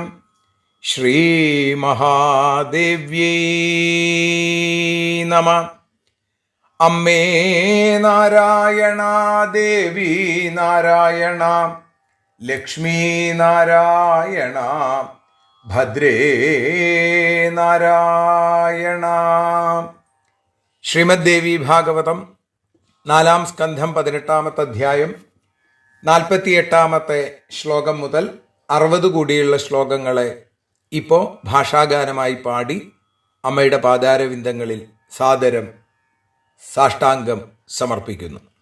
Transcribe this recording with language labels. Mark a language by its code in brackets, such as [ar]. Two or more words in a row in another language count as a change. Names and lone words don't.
[sa] श्री महादेव्यै नमः। [ml] അമ്മേ നാരായണ ദേവീ നാരായണ ലക്ഷ്മീ നാരായണ ഭദ്രേ നാരായണ। ശ്രീമദ്ദേവി ഭാഗവതം 4-ാം സ്കന്ധം 18-ാമത്തെ അധ്യായം 48-ാമത്തെ ശ്ലോകം മുതൽ 60 കൂടിയുള്ള ശ്ലോകങ്ങളെ ഇപ്പോൾ ഭാഷാഗാനമായി പാടി അമ്മയുടെ പാദാരവിന്ദങ്ങളിൽ സാദരം സാഷ്ടാംഗം സമർപ്പിക്കുന്നു.